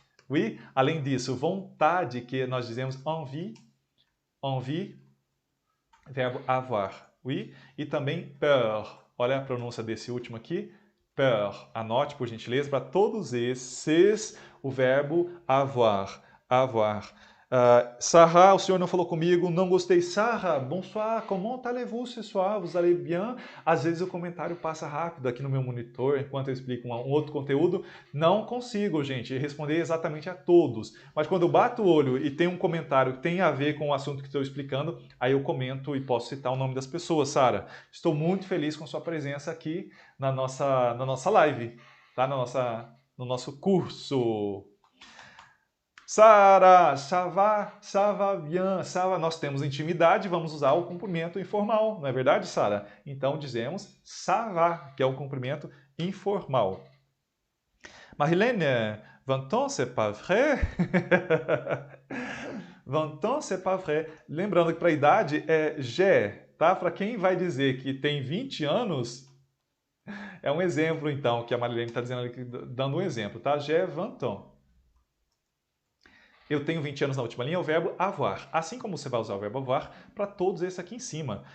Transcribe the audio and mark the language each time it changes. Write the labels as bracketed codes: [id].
[fr] Oui? [pt] Além disso, vontade, que nós dizemos envie, envie, verbo avoir. Oui? E também peur. Olha a pronúncia desse último aqui. Peur. Anote, por gentileza, para todos esses, o verbo avoir. Avoir. Sarah, o senhor não falou comigo, não gostei. [fr] Sarah, bonsoir, comment allez-vous ce soir? Vous allez bien? [pt] Às vezes o comentário passa rápido aqui no meu monitor, enquanto eu explico um outro conteúdo. Não consigo, gente, responder exatamente a todos. Mas quando eu bato o olho e tem um comentário que tem a ver com o assunto que estou explicando, aí eu comento e posso citar o nome das pessoas. Sara, estou muito feliz com sua presença aqui na nossa live, tá? No nosso curso. [fr] Sara, ça va bien, ça va. [pt] Nós temos intimidade, vamos usar o cumprimento informal, não é verdade, Sara? Então dizemos [fr] ça va, [pt] que é o cumprimento informal. [fr] Marilene, 20 ans, c'est pas vrai? 20 ans, c'est pas vrai. [pt] Lembrando que para a idade é j'ai, tá? Para quem vai dizer que tem 20 anos, é um exemplo, então, que a Marilene está dizendo aqui, dando um exemplo, tá? [fr] J'ai 20 ans. [pt] Eu tenho 20 anos na última linha, é o verbo avoir. Assim como você vai usar o verbo avoir para todos esses aqui em cima.